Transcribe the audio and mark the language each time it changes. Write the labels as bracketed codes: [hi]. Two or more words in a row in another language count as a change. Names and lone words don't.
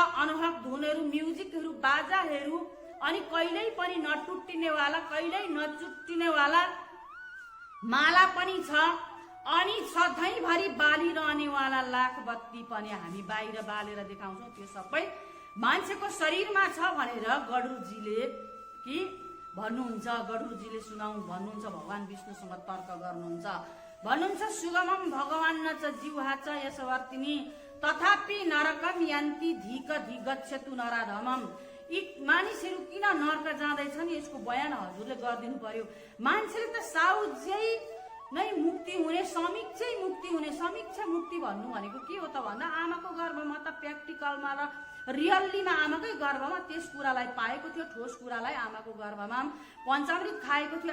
[ne] अनुभव धुनहरू, म्युजिकहरू, बाजाहरू अनि कहिल्यै पनि नटुट्टिनेवाला, कहिल्यै नचुट्टिनेवाला माला पनि छ अनि सधैँभरि बालिरहनेवाला लाख बत्ती पनि हामी बाहिर बालेर देखाउँछौँ। त्यो सबै मान्छेको शरीरमा छ भनेर गडुरजीले कि भन्नुहुन्छ, गडुरजीले भन्नुहुन्छ, भगवान विष्णुसँग तर्क गर्नुहुन्छ। [sa] भन्नुहुन्छ सुगमम भगवान न च जिह्वा च यसवर्तिनी तथापि नरकम यान्ति धिक धिगच्छतु नराधमम। [ne] यी मानिसहरू किन नरक जाँदैछन् यसको बयान हजुरले गरिदिनु पर्यो। मान्छेले त साउज्यै नै मुक्ति हुने, समीक्षै मुक्ति हुने, समीक्षा मुक्ति भन्नु भनेको के हो त भन्दा आमाको गर्भमा त प्र्याक्टिकलमा र रियल्लीमा आमाकै गर्भमा त्यस कुरालाई पाएको थियो, ठोस कुरालाई आमाको गर्भमा पञ्चामृत खाएको थियो।